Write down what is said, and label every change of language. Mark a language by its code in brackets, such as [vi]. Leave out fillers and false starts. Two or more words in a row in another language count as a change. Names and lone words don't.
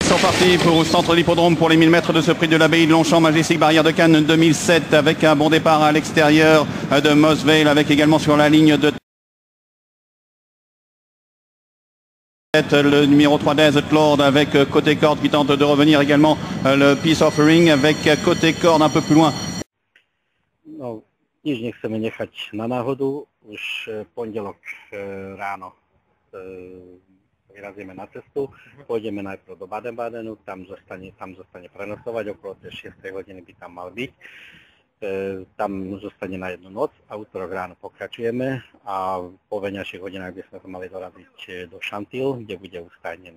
[fr] sont partis pour le centre d'hippodrome pour les 1000 mètres de ce prix de l'abbaye de Longchamp, Majestic Barrière de Cannes 2007, avec un bon départ à l'extérieur de Mosvale, avec également sur la ligne de tête le numéro 3 Desert Lord, avec côté corde qui tente de revenir également le Peace Offering, avec côté corde un peu plus loin. [sk] No, nič nechceme nechať na náhodu. Už pondelok ráno vyrazíme na cestu. Pôjdeme najprv do Baden-Badenu, tam zostane prenosovať, okolo tej 6 hodiny by tam mal byť. Tam zostane na jednu noc a útorok ráno pokračujeme a po veňajších hodinách by sme sa mali doraziť do Chantilly, kde bude ustajnený.